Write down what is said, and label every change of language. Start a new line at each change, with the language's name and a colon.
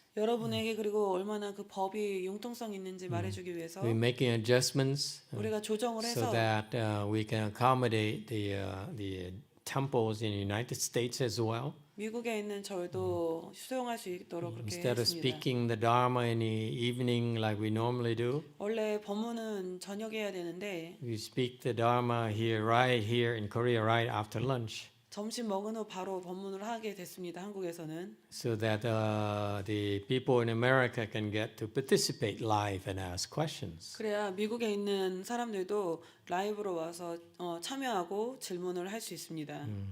Korean: 여러분에게 그리고 얼마나 그 법이 융통성 있는지 말해주기 위해서
English: we're making adjustments
Korean: 우리가 조정을
English: so
Korean: 해서
English: that we can accommodate the temples in the United States as well.
Korean: 미국에 있는 절도 수용할 수 있도록 그렇게
English: Instead of
Korean: 했습니다.
English: speaking the Dharma in the evening like we normally do,
Korean: 원래 법문은 저녁에 해야 되는데
English: we speak the Dharma right here in Korea right after lunch.
Korean: 점심 먹은 후 바로 법문을 하게 됐습니다. 한국에서는.
English: So that the people in America can get to participate live and ask questions.
Korean: 그래야 미국에 있는 사람들도 라이브로 와서 참여하고 질문을 할 수 있습니다.